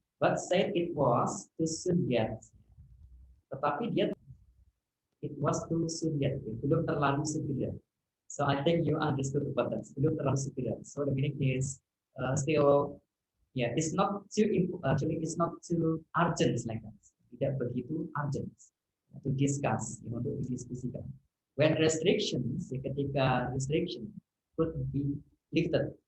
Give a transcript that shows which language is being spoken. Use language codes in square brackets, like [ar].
[en] But said it was too soon yet. [id] Tetapi dia [en] it was too soon yet. [id] Belum terlalu segera. [en] So I think you understood about that. Belum terlalu segera. So the meaning is still, yeah, it's not too actually it's not too urgent like that. [id] Tidak begitu urgent [en] to discuss, [id] untuk didiskusikan. [en] When restrictions, [id] ketika [en] restriction could be lifted.